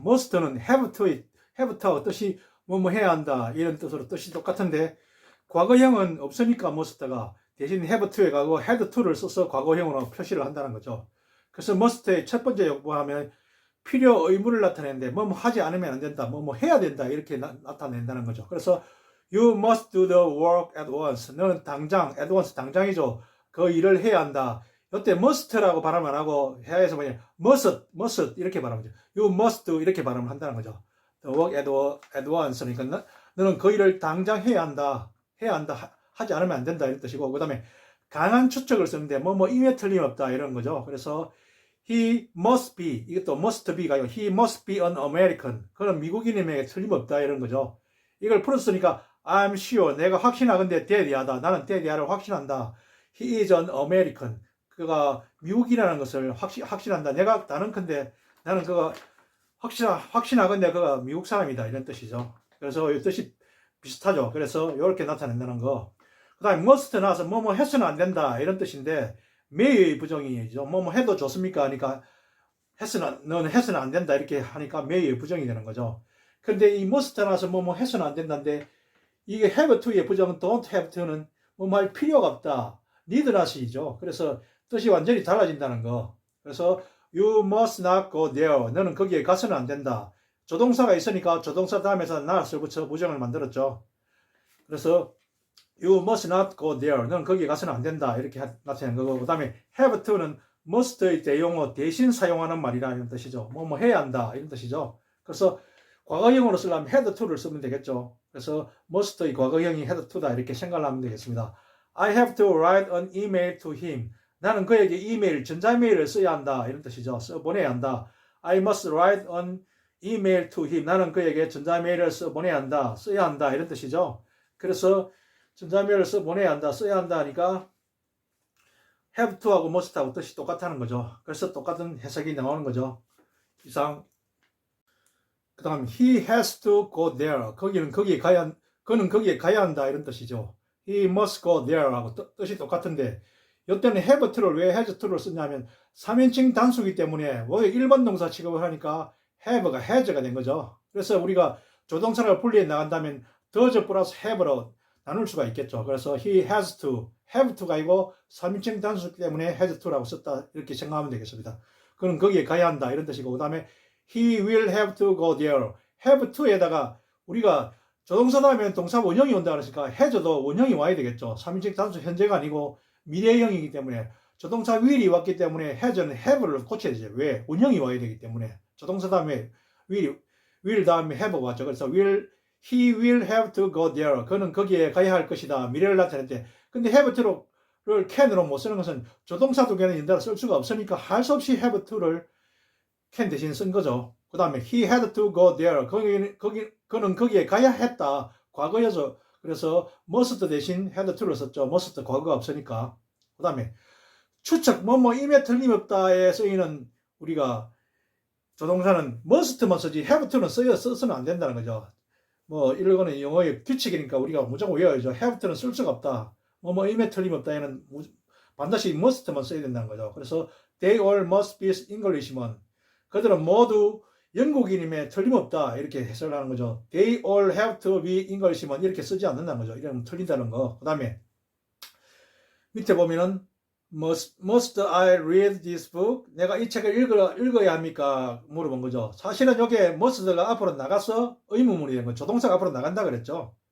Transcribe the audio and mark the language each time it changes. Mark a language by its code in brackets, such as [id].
[ko] must는 have to와 뜻이 뭐뭐 해야 한다 이런 뜻으로 뜻이 똑같은데 과거형은 없으니까 must가 대신 have to에 가고 had to를 써서 과거형으로 표시를 한다는 거죠. 그래서 must의 첫 번째 용법하면 필요 의무를 나타내는데 뭐뭐 하지 않으면 안 된다, 뭐뭐 해야 된다 이렇게 나타낸다는 거죠. 그래서 [en] you must do the work at once. [ko] 너는 당장, at once 당장이죠. 그 일을 해야 한다. 이때 must라고 발음 안 하고 해야해서 뭐냐 must 이렇게 발음하죠. [en] you must do [ko] 이렇게 발음을 한다는 거죠. [en] the work at once. [ko] 그러니까 너는 그 일을 당장 해야 한다. 하지 않으면 안 된다 이런 뜻이고, 그 다음에 강한 추측을 쓰는데 뭐뭐 임에 틀림없다 이런 거죠. 그래서 [en] he must be, 이것도 must be가 아니고 he must be an American. [ko] 그런 미국인임에 틀림없다 이런 거죠. 이걸 풀었으니까 [en] I'm sure, [ko] 내가 확신하건대 대리하다. 나는 대리하를 확신한다. [en] He is an American. [ko] 그가 미국이라는 것을 확신한다. 나는컨대 나는 그가 확신하건대 그가 미국 사람이다 이런 뜻이죠. 그래서 이 뜻이 비슷하죠. 그래서 이렇게 나타낸다는 거. 그 다음에 must 나와서 뭐뭐 해서는 안 된다 이런 뜻인데 may의 부정이죠. 뭐뭐 해도 좋습니까 하니까 너는 해서는 안 된다 이렇게 하니까 may의 부정이 되는 거죠. 근데 이 must 나와서 뭐뭐 해서는 안 된다인데 이게 have to의 부정은 don't have to는 뭐뭐 할 필요가 없다. need not이죠. 그래서 뜻이 완전히 달라진다는 거. 그래서 [en] you must not go there. [ko] 너는 거기에 가서는 안 된다. 조동사가 있으니까 조동사 다음에서 not을 붙여 부정을 만들었죠. 그래서 [en] you must not go there. [ko] 너는 거기에 가서는 안 된다. 이렇게 나타내는 거고, 그 다음에 have to는 must의 대용어 대신 사용하는 말이라 이런 뜻이죠. 뭐뭐 해야 한다 이런 뜻이죠. 그래서 과거형으로 쓰려면 had to를 쓰면 되겠죠. 그래서 must의 과거형이 had to다 이렇게 생각을 하면 되겠습니다. [en] I have to write an email to him. [ko] 나는 그에게 전자메일을 써야 한다 이런 뜻이죠. 보내야 한다. [en] I must write an email to him. [ko] 나는 그에게 전자메일을 써야 한다 이런 뜻이죠. 그래서 전자메일을 써야 한다 하니까 have to하고 must하고 뜻이 똑같다는 거죠. 그래서 똑같은 해석이 나오는 거죠. 이상. 그 다음 [en] he has to go there. [ko] 그는 거기에 가야 한다 이런 뜻이죠. he must go there 하고 뜻이 똑같은데 이때는 have to를 왜 has to를 쓰냐면 3인칭 단수이기 때문에 왜 1번 동사 취급을 하니까 have가 has가 된 거죠. 그래서 우리가 조동사를 분리해 나간다면 does 플러스 have로 나눌 수가 있겠죠. 그래서 he has to, have to가 아니고 3인칭 단수이기 때문에 has to라고 썼다 이렇게 생각하면 되겠습니다. 그는 거기에 가야 한다 이런 뜻이고, 그 다음에 [en] he will have to go there. [ko] have to에다가 우리가 조동사 다음에 동사 원형이 온다 그러니까 has도 원형이 와야 되겠죠. 3인칭 단수 현재가 아니고 미래형이기 때문에 조동사 will이 왔기 때문에 has는 have를 고쳐야 되죠. 왜? 원형이 와야 되기 때문에. 조동사 다음에 will 다음에 have 왔죠. 그래서 [en] he will have to go there. [ko] 그는 거기에 가야 할 것이다. 미래를 나타냈대. 근데 have to를 can으로 못 쓰는 것은 조동사 두 개는 연달아 쓸 수가 없으니까 할 수 없이 have to를 can 대신 쓴 거죠. 그 다음에 [en] he had to go there. [ko] 그는 거기에 가야 했다. 과거여서. 그래서 must 대신 had to를 썼죠. must 과거가 없으니까. 그 다음에 추측, 임에 틀림없다에 쓰이는 우리가 조동사는 must만 쓰지 have to는 써서는 안 된다는 거죠. 이거는 영어의 규칙이니까 우리가 무조건 외워야죠. have to는 쓸 수가 없다. 임에 틀림없다에는 반드시 must만 써야 된다는 거죠. 그래서 [en] they all must be Englishman. [ko] 그들은 모두 영국인임에 틀림없다 이렇게 해석을 하는 거죠. [en] They all have to be Englishman [ko] 이렇게 쓰지 않는다는 거죠. 이러면 틀린다는 거. 그 다음에 밑에 보면은 [en] must I read this book? [ko] 내가 이 책을 읽어야 합니까? 물어본 거죠. 사실은 여기에 must가 앞으로 나가서 의문문이 된 거죠. 조동사가 앞으로 나간다 그랬죠.